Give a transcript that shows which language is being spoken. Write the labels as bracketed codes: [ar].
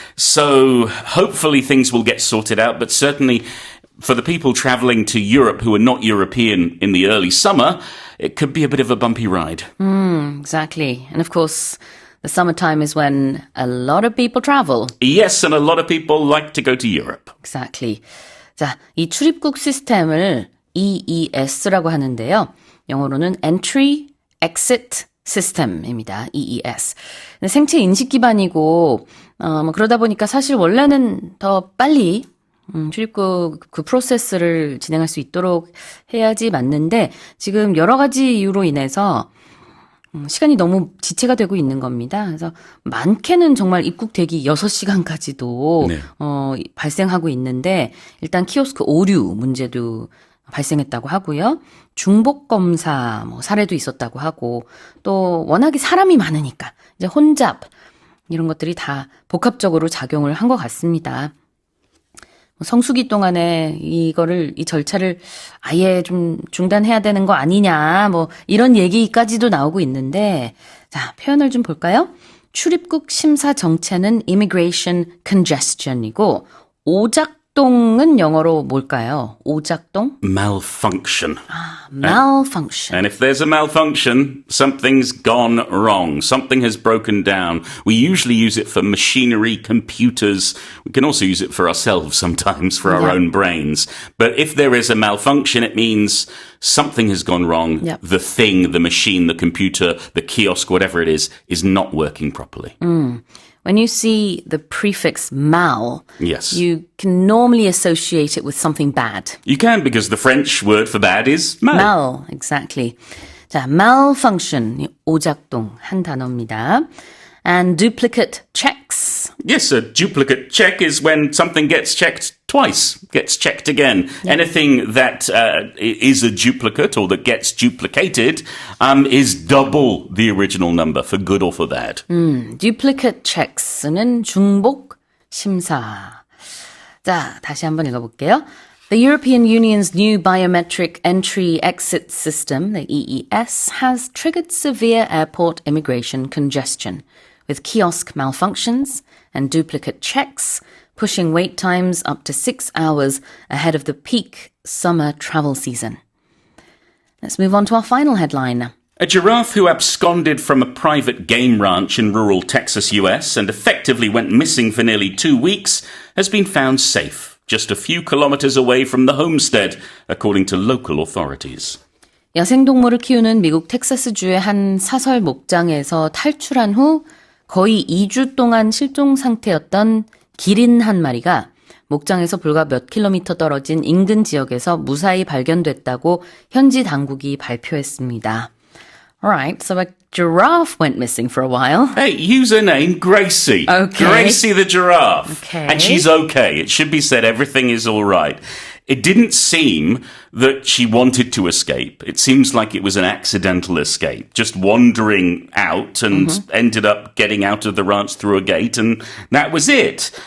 [en] So hopefully things will get sorted out, but certainly for the people travelling to Europe who are not European in the early summer, it could be a bit of a bumpy ride. Exactly. And of course, the summertime is when a lot of people travel. Yes, and a lot of people like to go to Europe. Exactly. [ko] 자, 이 출입국 시스템을 EES라고 하는데요. 영어로는 Entry Exit System입니다. [en] EES. [ko] 근데 생체 인식 기반이고 그러다 보니까 사실 원래는 더 빨리 출입국 그 프로세스를 진행할 수 있도록 해야지 맞는데 지금 여러 가지 이유로 인해서 시간이 너무 지체가 되고 있는 겁니다. 그래서 많게는 정말 입국 대기 6시간까지도 네. 발생하고 있는데 일단 키오스크 오류 문제도 발생했다고 하고요. 중복 검사 사례도 있었다고 하고 또 워낙에 사람이 많으니까 이제 혼잡 이런 것들이 다 복합적으로 작용을 한 것 같습니다. 성수기 동안에 이 절차를 아예 좀 중단해야 되는 거 아니냐, 이런 얘기까지도 나오고 있는데, 자, 표현을 좀 볼까요? 출입국 심사 정체는 [en] immigration congestion [ko] 이고, 오작동은 영어로 뭘까요? 오작동? [en] Malfunction. Malfunction. And if there's a malfunction, something's gone wrong. Something has broken down. We usually use it for machinery, computers. We can also use it for ourselves sometimes, for our own brains. But if there is a malfunction, it means something has gone wrong. Yep. The thing, the machine, the computer, the kiosk, whatever it is not working properly. When you see the prefix mal, Yes. you can normally associate it with something bad. You can, because the French word for bad is mal. Mal, exactly. [ko] 자, malfunction, 오작동 한 단어입니다. [en] And duplicate checks. Yes, a duplicate check is when something gets checked twice, gets checked again. Anything that is a duplicate or that gets duplicated is double the original number, for good or for bad. [ko] Duplicate checks는 중복 심사. 자, 다시 한번 읽어볼게요. [en] The European Union's new biometric entry-exit system, the EES, has triggered severe airport immigration congestion, with kiosk malfunctions and duplicate checks, pushing wait times up to 6 hours ahead of the peak summer travel season. Let's move on to our final headline. A giraffe who absconded from a private game ranch in rural Texas, US, and effectively went missing for nearly 2 weeks, has been found safe, just a few kilometers away from the homestead, according to local authorities. [ko] 야생동물을 키우는 미국 텍사스주의 한 사설 목장에서 탈출한 후 거의 2주 동안 실종 상태였던 기린 한 마리가 목장에서 불과 몇 킬로미터 떨어진 인근 지역에서 무사히 발견됐다고 현지 당국이 발표했습니다. [en] Alright, so a giraffe went missing for a while. Hey, username Gracie. Okay. Gracie the giraffe. Okay. And she's okay. It should be said everything is all right. It didn't seem that she wanted to escape. It seems like it was an accidental escape, just wandering out and ended up getting out of the ranch through a gate, and that was it.